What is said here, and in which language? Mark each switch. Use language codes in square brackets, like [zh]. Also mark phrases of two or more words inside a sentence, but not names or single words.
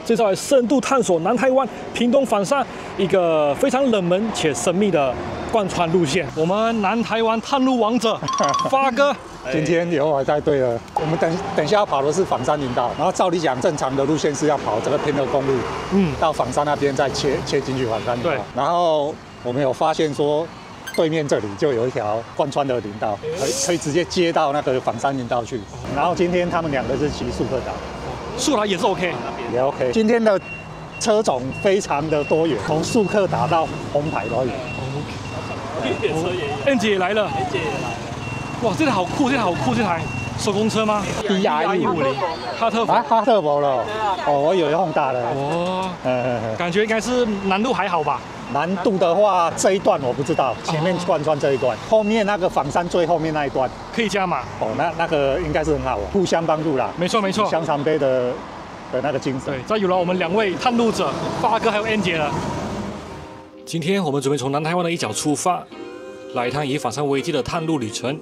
[zh] 這次來深度探索南台灣屏東反山一個非常冷門且神秘的貫穿路線。我們南台灣探路王者發哥，今天由我帶隊了。我們等一下要跑的是枋山林道，然後照理講，正常的路線是要跑這個屏德公路，到枋山那邊再切進去枋山林道。對。然後我們有發現說，對面這裡就有一條貫穿的林道，可以直接接到那個枋山林道去。然後今天他們兩個是騎速克達。速克達也是 OK， 也 OK。今天的車種非常的多元，從速克達到紅牌都有。越野車也有。N 姐也來了。N 姐也來了。哇，這台好酷，這台好酷，這台手工車嗎 ？DR150，哈特伯。哈特伯了。哦，我以為 Honda 了。哦。感覺應該是難度還好吧？難度的話，這一段我不知道，前面貫穿這一段，後面那個枋山最後面那一段可以加碼。哦，那個應該是很好，互相幫助啦。沒錯沒錯，香腸杯的那個精神。對，再有了我們兩位探路者，發哥還有 N 姐了。今天我們準備從南台灣的一角出發，來一趟以枋山為基的探路旅程。